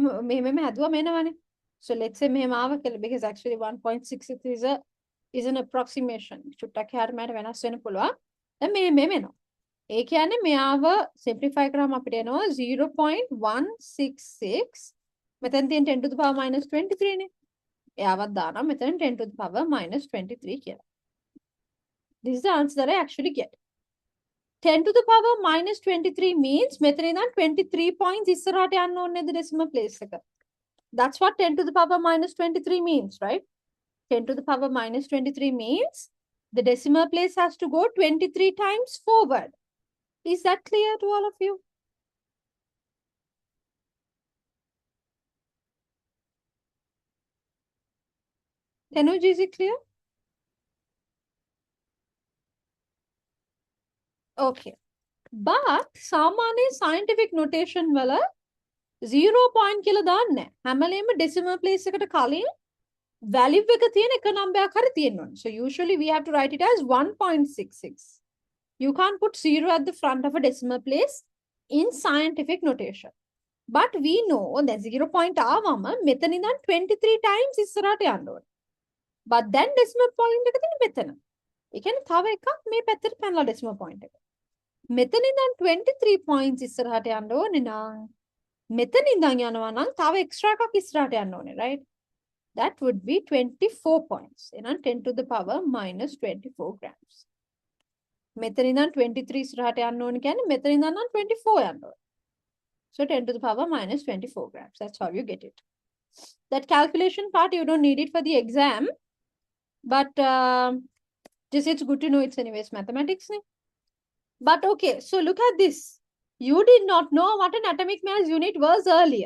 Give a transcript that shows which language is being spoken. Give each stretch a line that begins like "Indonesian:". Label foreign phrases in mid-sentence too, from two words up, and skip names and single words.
English: So let's say because actually 1.66 is an approximation.
Sinhala: ඒ කියන්නේ මෙයාව simplify කරාම අපිට එනවා 0.166 මෙතන තියෙන
English: 10 to the power minus 23
Sinhala: නේ. එයාවත් දානවා මෙතන
English: 10 to the power minus 23
Sinhala: කියලා.
English: This is the answer that I actually get. 10 to the power minus 23 means
Sinhala: මෙතන ඉඳන් 23 points ඉස්සරහට යන්න ඕනේ නේද
English: decimal place
Sinhala: එක.
English: That's what 10 to the power minus 23 means, right? 10 to the power minus 23 means the decimal place has to go 23 times forward. Is that clear to all of you? Tanuj, is it clear? Okay.
Sinhala: But සාමාන්‍ය
English: scientific notation
Sinhala: වල 0 point කියලා දාන්නේ නැහැ. හැම වෙලේම decimal place එකට කලින් value එක තියෙන එක නම්බරයක් හරි තියෙන්න ඕනේ.
English: So usually we have to write it as 1.66. You can't put 0 at the front of a decimal place in scientific notation. But we know that 0 point
Sinhala: ආවම මෙතන ඉඳන්
English: 23 times
Sinhala: ඉස්සරහට යන්න ඕනේ. But then
English: decimal point
Sinhala: එක තියෙන්නේ මෙතන. ඒ කියන්නේ තව එකක් මේ පැත්තට පැනලා
English: decimal point
Sinhala: එක. මෙතන ඉඳන් 23 points ඉස්සරහට යන්න ඕනේ නම් මෙතන ඉඳන් යනවා නම් තව extra එකක් ඉස්සරහට යන්න ඕනේ,
English: right? That would be 24 points. එහෙනම් 10 to the power minus 24 grams.
Sinhala: මෙතන ඉඳන් 23 ඉස්සරහට යන්න ඕනේ කියන්නේ මෙතන ඉඳන් නම් 24 යන්න ඕනේ.
English: So 10 to the power minus 24 grams. That's how you get it. That calculation part, you don't need it for the exam. But Just it's good to know it's anyways mathematics. Ne? But okay, so look at this. You did not know what an atomic mass unit was earlier.